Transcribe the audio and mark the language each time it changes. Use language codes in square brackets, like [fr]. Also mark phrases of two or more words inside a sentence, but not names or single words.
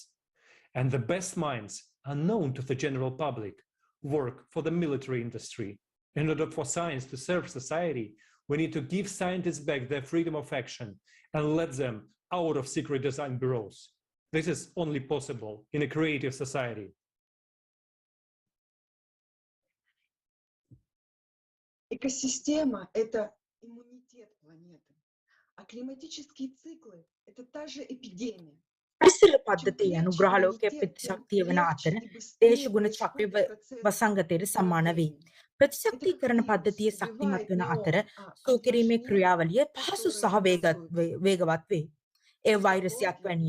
[en] And the best minds, unknown to the general public, work for the military industry. In order for science to serve society, we need to give scientists back their freedom of action and let them out of secret design bureaus. This is only possible in a creative society. [ru] Экосистема – это иммунитет планеты, а климатические циклы – это та же эпидемия. [si] පරිසර පද්ධතිය යනු ග්‍රහලෝකයේ ප්‍රතිශක්තිය වන අතර දේශගුණ චක්‍රය වසංගතයට සමාන වේ. ප්‍රතිශක්තිකරණ පද්ධතිය ශක්තිමත් වන අතර සූකිරීමේ ක්‍රියාවලිය පහසු සහ වේගවත් වේ. ඒ වෛරසයක් වැනිය.